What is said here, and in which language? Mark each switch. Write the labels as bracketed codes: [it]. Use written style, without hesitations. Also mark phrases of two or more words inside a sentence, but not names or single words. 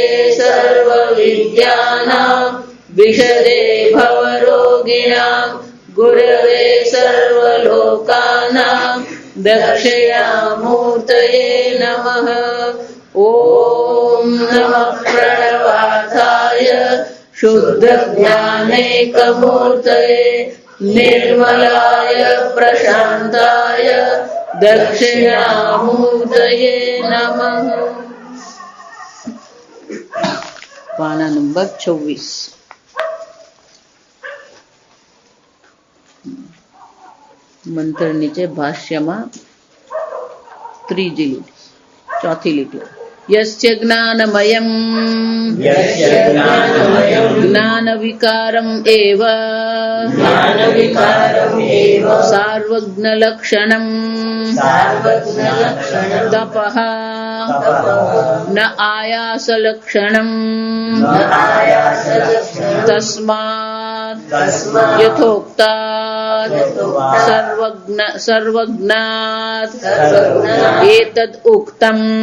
[sa] सर्वविद्यानां विशदे भवरोगिणां गुरवे सर्वलोकानां दक्षिणामूर्तये नमः ॐ नमः प्रणवार्थाय शुद्धज्ञानैकमूर्तये निर्मलाय प्रशान्ताय दक्षिणामूर्तये नमः। [gu] પાના નંબર 24 મંત્ર નીચે ભાષ્યમાં ત્રીજી લીટી ચોથી લીટી [sa] यस्य ज्ञानमयम् ज्ञानविकारम् एव सार्वज्ञलक्षणम् तपः न आयासलक्षणम् तस्मात् यथोक्तात् सर्वज्ञात् एतद् उक्तम्